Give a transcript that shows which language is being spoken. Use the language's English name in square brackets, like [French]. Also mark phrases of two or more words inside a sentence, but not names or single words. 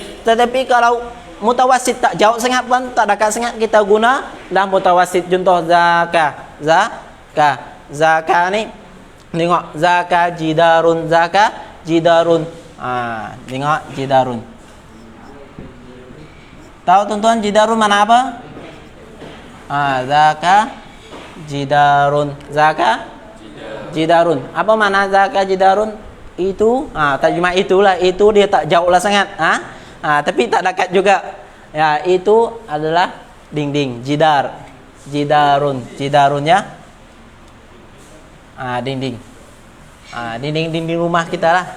[Malay] Tetapi kalau mutawasid tak jauh sangat pun tak dekat sangat, kita guna lah mutawasid. Contoh zaka ni tengok [Arabic] ذاك جدار, [Malay] tengok jidarun. Tahu tuan-tuan jidarun mana apa? [Arabic] ذاك جدار. [Malay] Apa mana [Arabic] ذاك جدار? [Malay] Itu terjemah itulah, itu dia tak jauh lah sangat. Tapi tak dekat juga. Ya, itu adalah dinding, jidarun ya. Dinding. Dinding rumah kita lah.